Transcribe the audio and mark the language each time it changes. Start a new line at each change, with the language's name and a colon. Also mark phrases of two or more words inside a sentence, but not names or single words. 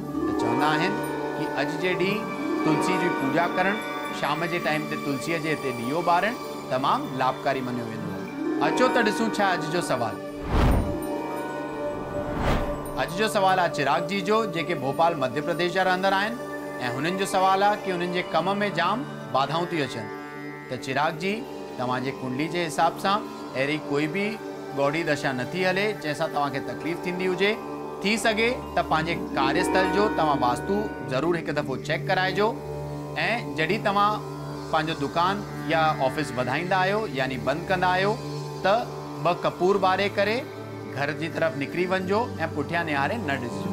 Sindhi: त चवंदा आहिनि कि अॼु जे ॾींहुं तुलसी जी पूजा करणु, शाम जे टाइम ते तुलसीअ जे हिते ॾीओ ॿारणु तमामु लाभकारी मञियो वेंदो आहे। अचो त ॾिसूं छा अॼु जो सवाल। अॼु जो सवाल आहे चिराग जी जो, जेके भोपाल मध्य प्रदेश जा रहंदड़ आहिनि ऐं हुननि जो सवाल आहे कि हुननि जे कम में जाम बाधाऊं थी अचनि। त चिराग जी, तव्हांजे कुंडली जे हिसाब सां अहिड़ी कोई बि गौड़ी दशा नथी हले जंहिंसां तव्हांखे तकलीफ़ थींदी हुजे। थी सघे त पंहिंजे कार्यस्थल जो तव्हां वास्तु ज़रूरु हिकु दफ़ो चेक कराइजो ऐं जॾहिं तव्हां पंहिंजो दुकान या ऑफिस वधाईंदा आहियो यानी बंदि कंदा आहियो त 2 कपूर ॿारे करे घर जी तरफ़ निकिरी वञिजो ऐं पुठियां निहारे न ॾिसिजो।